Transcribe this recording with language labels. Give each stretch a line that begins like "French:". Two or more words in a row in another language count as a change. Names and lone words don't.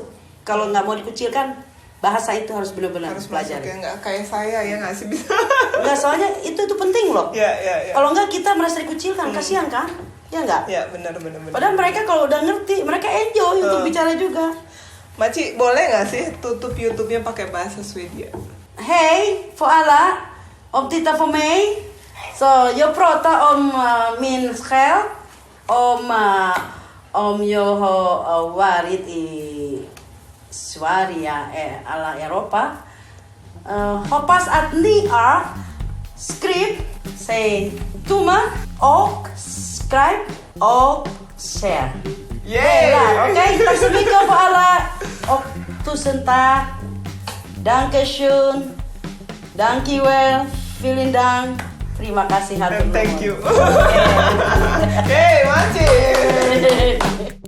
Indonesian: Kalau nggak mau dikucilkan, bahasa itu harus benar-benar pelajari. Ya nggak kayak saya ya nggak sih bisa. Nggak, soalnya itu penting loh. Ya. Kalau nggak kita merasa dikucilkan, kasihan kan? Ya nggak? Ya benar. Padahal mereka kalau udah ngerti, mereka enjoy untuk bicara juga. Maci, boleh nggak sih tutup YouTube-nya pakai bahasa Swedia?
Swedish: Hej, för alla om tittar på mig. Så jag pratar om min själ, om jag har varit i Sverige, alla Europa. Hoppas att ni skriv, säg tumma och subscribe och share. Okej, tack så mycket för alla och tusen tack.
German: Dankeschön. Dankjewel. Vielen Dank.
Indonesian: Terima kasih.
English: Thank you. Hey, Maci.